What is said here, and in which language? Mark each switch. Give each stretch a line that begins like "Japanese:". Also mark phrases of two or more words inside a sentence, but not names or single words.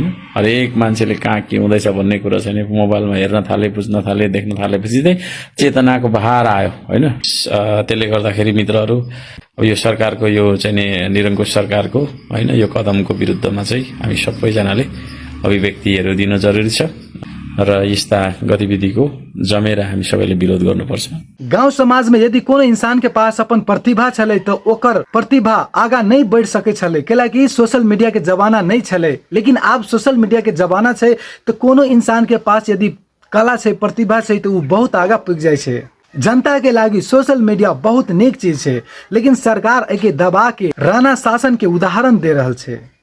Nepali: हरेक मान्छेले कहाँ के हुँदैछ भन्ने कुरा चाहिँ मोबाइलमा हेर्न थाले, बुझ्न थाले, देख्न थालेपछि चाहिँ चेतनाको बहार आयो हैन। त्यसले गर्दाखेरि मित्रहरू अब यो सरकारको यो चाहिँ निरङ्कुश सरकारको हैन यो कदमको विरुद्धमा चाहिँ हामी सबैजनाले अभिव्यक्तिहरू दिन जरुरी छ र यस्ता गतिविधिको जमेर हामी सबैले विरोध गर्नुपर्छ।
Maithili: गाउँ समाज में यदि कोनो इंसान के पास अपन प्रतिभा छले तो ओकर प्रतिभा आगा नहीं बढ़ सके छले, कैलाकि
English: social media
Maithili: के जमाना नहीं छले। लेकिन अब
English: social media
Maithili: के जमाना छे तो कोनो इंसान के पास यदि कला छे, प्रतिभा छे तो वो बहुत आगा पुग जाय छे। जनता के लागी
English: social media
Maithili: बहुत नेक चीज है, लेकिन सरकार एके दबा के राणा शासन के उदाहरण दे रहल छे।